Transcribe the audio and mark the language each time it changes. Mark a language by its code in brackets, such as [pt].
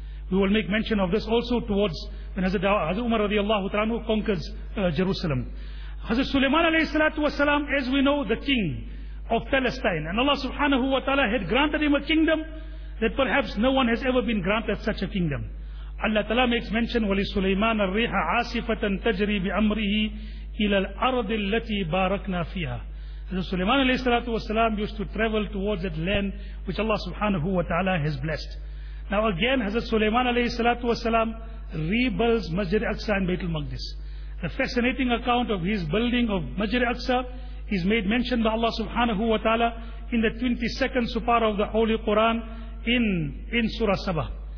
[en] We will make mention of this also towards when Hazrat Umar radiallahu ta'ala anhu conquers Jerusalem. Hazrat Sulaiman alayhi salatu wasalam, as we know, the king of Palestine, and Allah subhanahu wa ta'ala had granted him a kingdom that perhaps no one has ever been granted such a kingdom. [ar] Allah Ta'ala makes mention, وَلِسُلَيْمَانَ الرِّيحَ عَاسِفَةً تَجْرِي بِأَمْرِهِ إِلَى الْأَرْضِ الَّتِي بَارَكْنَا فِيهَا. [en] So Sulaiman alayhi salatu wasalam used to travel towards that land which Allah subhanahu wa ta'ala has blessed. Now again, Hazrat Sulaiman alayhi salatu wasalam rebuilds Masjid Al-Aqsa and Bayt al-Maqdis. The fascinating account of his building of Masjid Al-Aqsa is made mention by Allah subhanahu wa ta'ala in the 22nd Supara of the Holy Quran in Surah Sabah.